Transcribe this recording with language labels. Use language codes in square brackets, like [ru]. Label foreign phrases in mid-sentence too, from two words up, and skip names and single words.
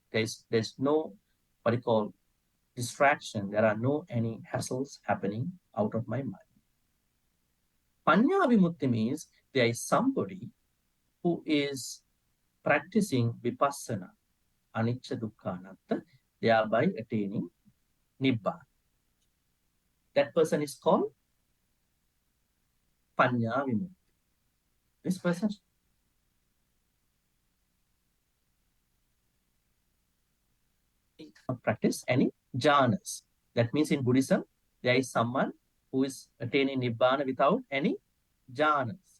[en] There's no what you call distraction. There are no any hassles happening out of my mind. [pi] Panya Vimukti [en] means there is somebody who is practicing vipassana, [pi] anicca dukkha anatta, [en] thereby attaining nibbana. That person is called [pi] Panya Vimukti. [en] This person practice any jhanas. That means in Buddhism, there is someone who is attaining nibbana without any jhanas.